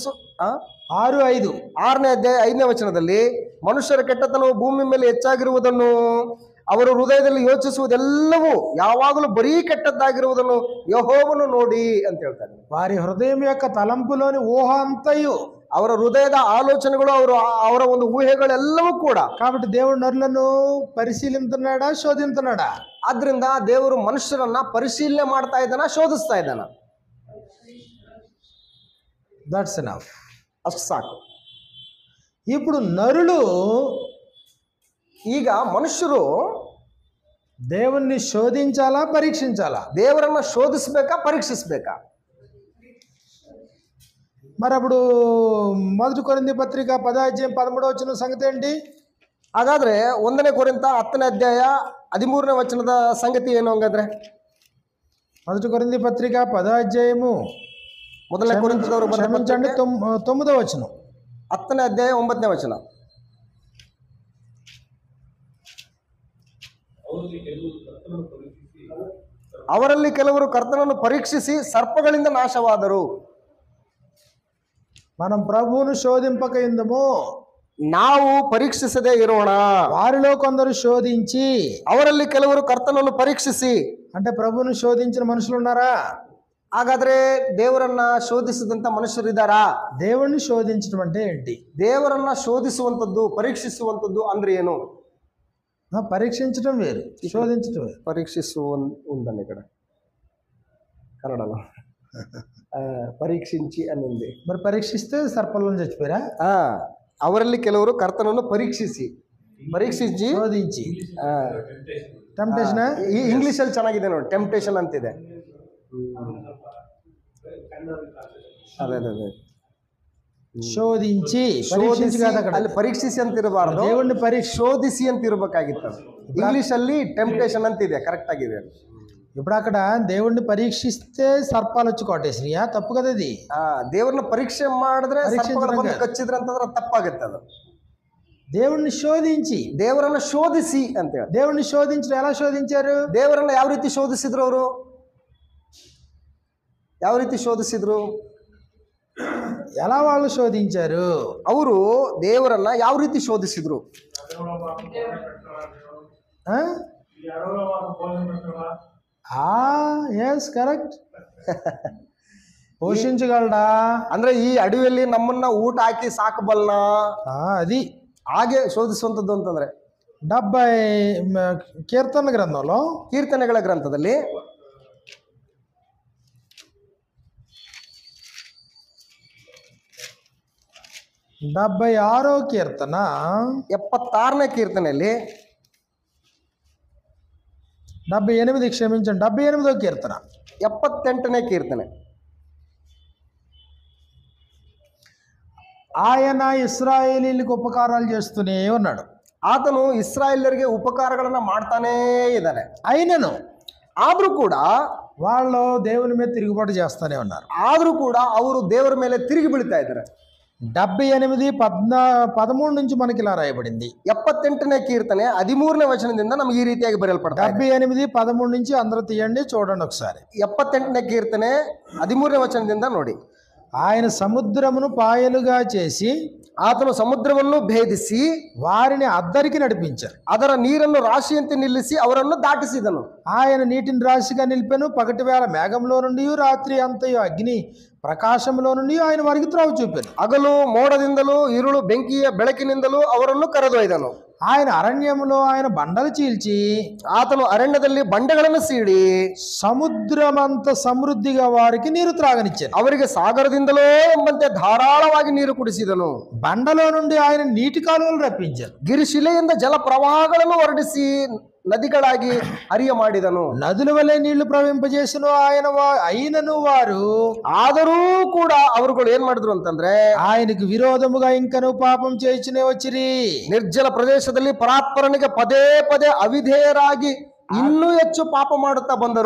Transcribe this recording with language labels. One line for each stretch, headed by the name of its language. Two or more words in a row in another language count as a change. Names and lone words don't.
Kannada: 6:5 6ನೇ ಅಧ್ಯಾಯ 5ನೇ ವಚನದಲ್ಲಿ, ಮನುಷ್ಯರ ಕೆಟ್ಟತನವು ಭೂಮಿ ಮೇಲೆ ಹೆಚ್ಚಾಗಿರುವುದನ್ನು, ಅವರು ಹೃದಯದಲ್ಲಿ ಯೋಚಿಸುವುದೆಲ್ಲವೂ ಯಾವಾಗಲೂ ಬರೀ ಕೆಟ್ಟದ್ದಾಗಿರುವುದನ್ನು ಯೆಹೋವನು ನೋಡಿ ಅಂತ ಹೇಳ್ತಾರೆ.
Telugu: వారి హృదయం యొక్క తలంపులోని ఊహ అంతయు,
Kannada: ಅವರ ಹೃದಯದ ಆಲೋಚನೆಗಳು, ಅವರ ಒಂದು ಊಹೆಗಳೆಲ್ಲವೂ ಕೂಡ.
Telugu: కాబట్టి దేవుడు నరులను పరిశీలిస్తున్నాడా, శోధిస్తున్నాడా?
Kannada: ಆದ್ರಿಂದ ದೇವರು ಮನುಷ್ಯರನ್ನ ಪರಿಶೀಲನೆ ಮಾಡ್ತಾ ಇದ್ದಾನ, ಶೋಧಿಸ್ತಾ ಇದ್ದಾನ.
English: That's enough.
Kannada: ಅಷ್ಟು ಸಾಕು.
Telugu: ఇప్పుడు నరులు,
Kannada: ಈಗ ಮನುಷ್ಯರು
Telugu: దేవుణ్ణి శోధించాలా, పరీక్షించాలా?
Kannada: ದೇವರನ್ನ ಶೋಧಿಸ್ಬೇಕಾ, ಪರೀಕ್ಷಿಸ್ಬೇಕಾ?
Telugu: మరి అప్పుడు 1 కొరింథీ పత్రిక 10వ అధ్యాయం 13వ వచనం సంగతి ఏంటి?
Kannada: ಹಾಗಾದ್ರೆ 1ನೇ ಕೊರಿಂಥ 10ನೇ ಅಧ್ಯಾಯ 13ನೇ ವಚನದ ಸಂಗತಿ ಏನು? ಹಂಗಾದ್ರೆ
Telugu: 1 కొరింథీ పత్రిక 10వ అధ్యాయము,
Kannada: ಮೊದಲನೇ ಕೊರಿಂಥದವರು
Telugu: క్షమించండి, 9వ వచనం,
Kannada: 10ನೇ ಅಧ್ಯಾಯ 9ನೇ ವಚನ. ಅವರಲ್ಲಿ ಕೆಲವರು ಕರ್ತನನ್ನು ಪರೀಕ್ಷಿಸಿ ಸರ್ಪಗಳಿಂದ ನಾಶವಾದರು.
Telugu: మనం ప్రభువును శోధింపక ఇందము,
Kannada: ನಾವು ಪರೀಕ್ಷಿಸದೇ ಇರೋಣ.
Telugu: వారిలో కొందరు శోధించి,
Kannada: ಅವರಲ್ಲಿ ಕೆಲವರು ಕರ್ತನನ್ನು ಪರೀಕ್ಷಿಸಿ.
Telugu: అంటే ప్రభువును శోధించిన మనుషులు ఉన్నారా?
Kannada: ಹಾಗಾದ್ರೆ ದೇವರನ್ನ ಶೋಧಿಸಿದಂತ ಮನುಷ್ಯರಿದ್ದಾರಾ?
Telugu: దేవుణ్ణి శోధించడం అంటే ఏంటి?
Kannada: ದೇವರನ್ನ ಶೋಧಿಸುವಂತದ್ದು, ಪರೀಕ್ಷಿಸುವಂತದ್ದು ಅಂದ್ರೆ ಏನು?
Telugu: పరీక్షించడం వేరు, శోధించడం వేరు. పరీక్షిసు ఉందని ఇక్కడ కన్నడలో పరీక్షించి అని ఉంది. మరి పరీక్షిస్తే సర్పంలో చచ్చిపోయారా?
Kannada: ಅವರಲ್ಲಿ ಕೆಲವರು ಕರ್ತನನ್ನು ಪರೀಕ್ಷಿಸಿ,
Telugu: శోధించి, ಟೆಂಪ್ಟೇಷನ್.
Kannada: ಈ ಇಂಗ್ಲಿಷ್ ಅಲ್ಲಿ ಚೆನ್ನಾಗಿದೆ ನೋಡಿ, ಟೆಂಪ್ಟೇಷನ್ ಅಂತಿದೆ. ಅದೇ ಅದೇ ಅದೇ,
Telugu: శోధించి,
Kannada: ಅಲ್ಲಿ ಪರೀಕ್ಷಿಸಿ ಅಂತ ಇರಬಾರ್ದು,
Telugu: దేవుణ్ణి
Kannada: ಶೋಧಿಸಿ ಅಂತ ಇರಬೇಕಾಗಿತ್ತು. ಇಂಗ್ಲಿಷ್ ಅಲ್ಲಿ ಟೆಂಪ್ಟೇಷನ್ ಅಂತಿದೆ, ಕರೆಕ್ಟ್ ಆಗಿದೆ.
Telugu: ఇప్పుడు అక్కడ దేవుణ్ణి పరీక్షిస్తే సర్పాలు వచ్చి కొట్టేసినాయా? తప్పు కదా అది.
Kannada: ದೇವ್ರನ್ನ ಪರೀಕ್ಷೆ ಮಾಡಿದ್ರೆ ಕಚ್ಚಿದ್ರೆ ಅಂತಂದ್ರೆ ತಪ್ಪಾಗುತ್ತೆ ಅದು.
Telugu: దేవుణ్ణి శోధించి,
Kannada: ದೇವರನ್ನ ಶೋಧಿಸಿ ಅಂತ ಹೇಳಿ.
Telugu: దేవుణ్ణి శోధించడం ఎలా శోధించారు?
Kannada: ದೇವರನ್ನ ಯಾವ ರೀತಿ ಶೋಧಿಸಿದ್ರು ಅವರು? ಯಾವ ರೀತಿ ಶೋಧಿಸಿದ್ರು?
Telugu: ఎలా వాళ్ళు శోధించారు?
Kannada: ಅವರು ದೇವರನ್ನ ಯಾವ ರೀತಿ ಶೋಧಿಸಿದ್ರು?
English: Yes correct.
Telugu: పోషించగలడా
Kannada: ಅಂದ್ರೆ ಈ ಅಡವಿಯಲ್ಲಿ ನಮ್ಮನ್ನ ಊಟ ಹಾಕಿ ಸಾಕಬಲ್ಲ,
Telugu: అది
Kannada: ಹಾಗೆ ಶೋಧಿಸುವಂಥದ್ದು ಅಂತಂದ್ರೆ
Telugu: 70 కీర్తన గ్రంథంలో,
Kannada: ಕೀರ್ತನೆಗಳ ಗ್ರಂಥದಲ್ಲಿ
Telugu: 76వ కీర్తన
Kannada: 76ನೇ ಕೀರ್ತನೆಯಲ್ಲಿ 78,
Telugu: క్షమించండి, 78వ కీర్తన
Kannada: 78ನೇ ಕೀರ್ತನೆ.
Telugu: ఆయన ఇశ్రాయేలీలకు ఉపకారాలు చేస్తూనే ఉన్నాడు.
Kannada: ಆತನು ಇಸ್ರಾಯೇಲರಿಗೆ ಉಪಕಾರಗಳನ್ನ ಮಾಡ್ತಾನೇ ಇದ್ದಾನೆ.
Telugu: అయినను
Kannada: ಆದ್ರೂ ಕೂಡ
Telugu: వాళ్ళు దేవుని మీద తిరుగుబాటు చేస్తూనే ఉన్నారు.
Kannada: ಆದ್ರೂ ಕೂಡ ಅವರು ದೇವರ ಮೇಲೆ ತಿರುಗಿ ಬೀಳ್ತಾ ಇದ್ದಾರೆ.
Telugu: 78:13 నుంచి మనకి ఇలా రాయబడింది.
Kannada: 78ನೇ ಕೀರ್ತನೆ 13ನೇ ವಚನದಿಂದ ನಮಗೆ ಈ ರೀತಿಯಾಗಿ ಬರೆಯಲ್ಪಡ್ತಾ ಇದೆ.
Telugu: 78:13 నుంచి అందరూ తీయండి, చూడండి ఒకసారి.
Kannada: 78ನೇ ಕೀರ್ತನೆ 13ನೇ ವಚನದಿಂದ ನೋಡಿ.
Telugu: ఆయన సముద్రమును పాయలుగా చేసి
Kannada: ಆತನು ಸಮುದ್ರವನ್ನು ಭೇದಿಸಿ
Telugu: వారిని అద్దరికి నడిపించారు.
Kannada: ಅದರ ನೀರನ್ನು ರಾಶಿಯಂತೆ ನಿಲ್ಲಿಸಿ ಅವರನ್ನು ದಾಟಿಸಿದನು.
Telugu: ఆయన నీటిని రాశిగా నిలిపెను. పగటి వేళ మేఘంలో నుండి రాత్రి అంతయు అగ్ని ప్రకాశంలో నుండి ఆయన వారికి త్రోవ చూపాను.
Kannada: ಹಗಲು ಮೋಡದಿಂದಲೂ ಇರುಳು ಬೆಂಕಿಯ ಬೆಳಕಿನಿಂದಲೂ ಅವರನ್ನು ಕರೆದೊಯ್ದನು.
Telugu: ఆయన అరణ్యములో ఆయన బండలు చీల్చి
Kannada: ಆತನು ಅರಣ್ಯದಲ್ಲಿ ಬಂಡೆಗಳನ್ನು ಸೀಡಿ
Telugu: సముద్రమంత సమృద్ధిగా వారికి నీరు త్రాగనిచ్చాను.
Kannada: ಅವರಿಗೆ ಸಾಗರದಿಂದಲೋ ಎಂಬಂತೆ ಧಾರಾಳವಾಗಿ ನೀರು ಕುಡಿಸಿದನು.
Telugu: బండలో నుండి ఆయన నీటి కాలువలు రప్పించారు.
Kannada: ಗಿರಿಶಿಲೆಯಿಂದ ಜಲ ಪ್ರವಾಹಗಳನ್ನು ಹೊರಡಿಸಿ ನದಿಗಳಾಗಿ ಹರಿಯ ಮಾಡಿದನು.
Telugu: నదుల వలె నీళ్లు ప్రవహింపజేసను ఆయన అయినను వారు
Kannada: ಆದರೂ ಕೂಡ ಅವರುಗಳು ಏನ್ ಮಾಡಿದ್ರು ಅಂತಂದ್ರೆ
Telugu: ఆయనకు విరోధముగా ఇంకను పాపం చేయుచునే వచ్చిరి.
Kannada: ನಿರ್ಜಲ ಪ್ರದೇಶದಲ್ಲಿ ಪರಾತ್ಪರನಿಗೆ ಪದೇ ಪದೇ ಅವಿಧೇಯರಾಗಿ ಇನ್ನೂ ಹೆಚ್ಚು ಪಾಪ ಮಾಡುತ್ತಾ ಬಂದರು.